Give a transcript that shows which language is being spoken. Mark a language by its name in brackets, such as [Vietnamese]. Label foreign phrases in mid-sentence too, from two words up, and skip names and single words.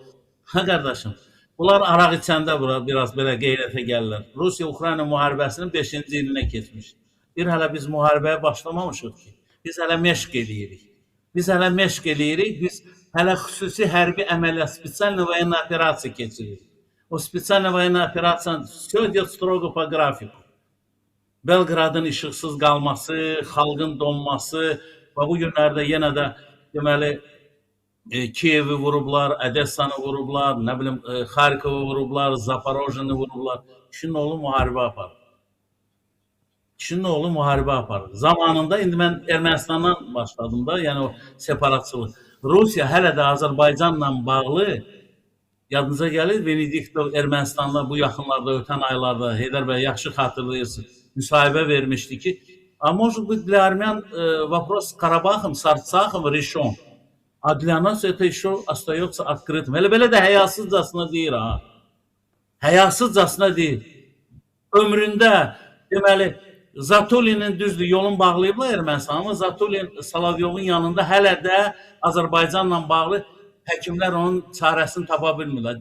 [Azerbaijani] Ha, qardaşım, bunlar araq içəndə biraz belə qeyrətə gəlirlər. Rusiya-Ukrayna müharibəsinin 5-ci ilinə keçmiş. Bir hələ biz müharibəyə başlamamışıq ki, biz hələ məşq edirik. Biz hələ xüsusi hərbi əməliyyat, [Russian] специальная военная операция [Azerbaijani] keçiririk. [Russian] O специальная военная операция все идет строго по графику. [Azerbaijani] Belqradın işıqsız qalması, xalqın donması və bu günlərdə yenə də deməli Kiyevi vurublar, Odessanı vurublar, nə bilim Xarkovu vurublar, Zaporojyeni vurublar. Kişinin oğlu müharibə aparır. Kişinin oğlu müharibə aparır. Zamanında indi mən Ermənistandan başladım da, yəni o separatçılıq. Rusiya hələ də Azərbaycanla bağlı, yadınıza gəlir, Venediktov Ermənistanla bu yaxınlarda, ötən aylarda, Heydər bəy yaxşı xatırlayırsınız, müsahibə vermişdi ki, [Russian] a может быть для армян вопрос с Карабахом, с Арцахом решен, а для нас это еще остается открытым. [Azerbaijani] Elə belə də həyasızcasına deyir ha. Həyasızcasına deyir. Ömründə deməli Zatulinin düzdür yolun bağlayıblar Ermənistan, amma Zatulin Salavyovun yanında hələ də Azərbaycanla bağlı həkimlər onun çarəsini tapa bilmirlər.